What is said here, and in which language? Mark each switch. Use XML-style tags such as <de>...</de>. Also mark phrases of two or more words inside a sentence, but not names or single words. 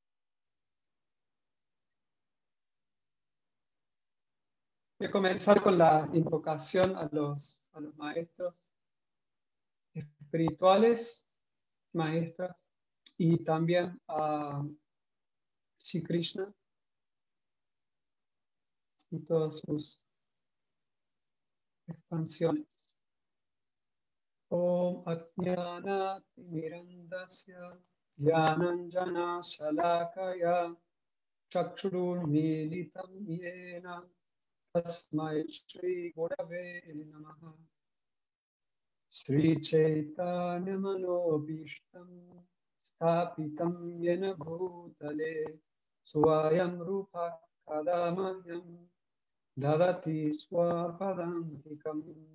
<es>Voy a comenzar con la invocación a los maestros espirituales, maestras, y también a Shri Krishna y todas sus expansiones.</es> <sa>ॐ अज्ञान तिमिरान्धस्य ज्ञानाञ्जन शलाकया चक्षुरुन्मीलितं येन तस्मै श्री गुरवे नमः. श्री चैतन्य मनोऽभीष्टं स्थापितं येन भूतले स्वयं रूप कदा मह्यं ददाति स्वपदान्तिकम्</sa>